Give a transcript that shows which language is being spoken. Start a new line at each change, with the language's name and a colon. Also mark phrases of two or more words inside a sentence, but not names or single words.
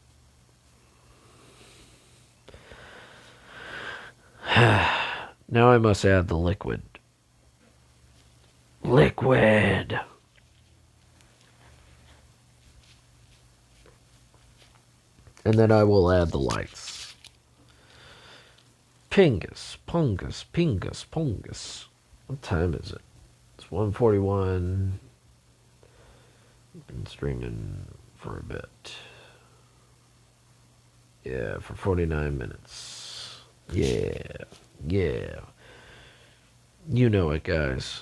English: Now I must add the liquid. Liquid. And then I will add the lights. Pingus, pungus, pingus, pungus. What time is it? It's 1:41. Been streaming for a bit. Yeah, for 49 minutes. Yeah. Yeah. You know it, guys.